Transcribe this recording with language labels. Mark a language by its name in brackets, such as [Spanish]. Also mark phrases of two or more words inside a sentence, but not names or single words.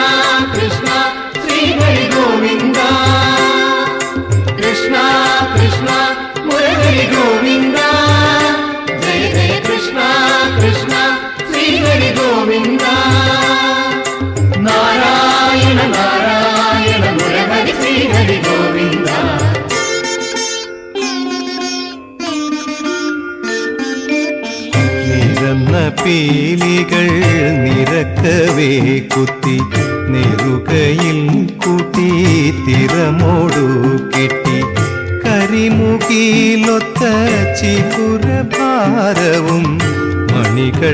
[Sanskrit] Krishna Sri Hari Govinda Krishna Krishna Murali Govinda Jai Jai Krishna Krishna Sri Hari Govinda Narayana Narayana Murali Sri Hari Govinda [Malayalam] നിരന്ന പീലികൾ നിരക്കവേ കുത്തി നെറുകയിൽ കൂട്ടി തിറമോടു കെട്ടി കരിമുകിലൊത്ത ചികുരഭാരവും മണികൾ